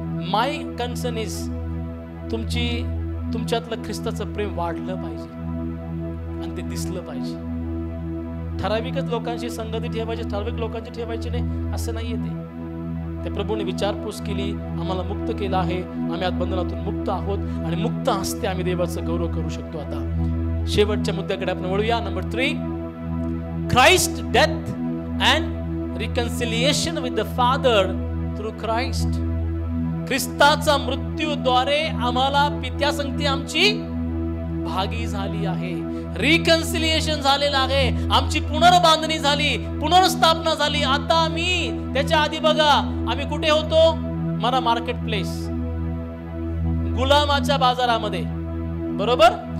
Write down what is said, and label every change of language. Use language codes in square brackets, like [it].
[en] my concern is [mr] तुमच्यातलं ख्रिस्ताचं प्रेम वाढलं पाहिजे आणि ते दिसलं पाहिजे. ठराविकच लोकांशी संगती ठेवायची, ठराविक लोकांची ठेवायची नाही, असं नाहीये ते प्रभूने विचारपूस केली, आम्हाला मुक्त केलं आहे, आम्ही आज बंधनातून मुक्त आहोत आणि मुक्त हस्ते आम्ही देवाचं गौरव करू शकतो. आता शेवटच्या मुद्द्याकडे आपण वळूया. Number 3, [en] Christ death and reconciliation with the Father through Christ. [mr] ख्रिस्ताचा मृत्यूद्वारे आम्हाला पित्यासंगती आमची भागी झाली आहे, रिकन्सिलिएशन झालेलं आहे, आमची पुनर्बांधणी झाली, पुनर्स्थापना झाली. आता आम्ही, त्याच्या आधी बघा आम्ही कुठे होतो? मला मार्केट प्लेस, गुलामाच्या बाजारामध्ये, बरोबर?